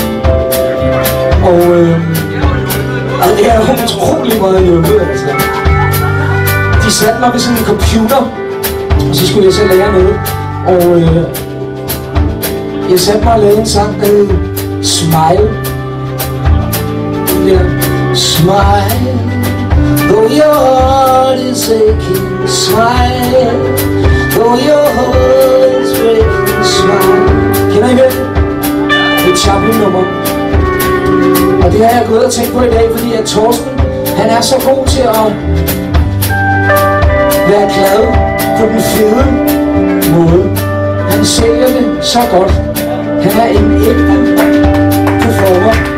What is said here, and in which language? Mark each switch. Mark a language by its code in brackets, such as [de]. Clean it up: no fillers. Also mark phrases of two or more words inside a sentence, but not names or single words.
[da] Og det er jo utrolig meget hjulpet, altså. De satte mig ved sådan en computer, og så skulle jeg så lære noget. Og jeg satte mig og lavede en sang, der hed Smile. Ja. [en] Smile, though your heart is aching. Smile, though your heart is breaking. Smile. [da] Kender I det? Det er et Chaplin-nummer. Og det har jeg gået og tænkt på i dag, fordi at Torsten, han er så god til at være glad på den fede måde. Han sælger det så godt. Han er en ægte performer.